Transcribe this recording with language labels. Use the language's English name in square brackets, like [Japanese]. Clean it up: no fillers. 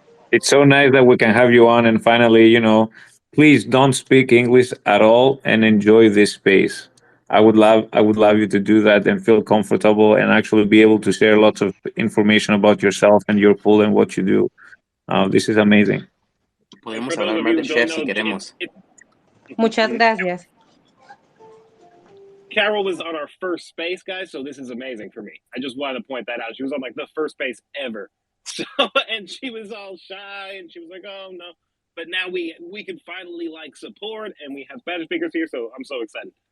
[English] It's so nice that we can have you on and finally, please don't speak English at all and enjoy this space. I would love you to do that and feel comfortable and actually be able to share lots of information about yourself and your pool and what you do. This is amazing. [Spanish] Podemos hablar más de chef si queremos. Muchas gracias. [English] Carol was on our first space, guys, so this is amazing for me. I just wanted to point that out. She was on like the first space ever. So, and she was all shy and she was like, "Oh no." But now we can finally like support and we have Spanish speakers here, so I'm so excited.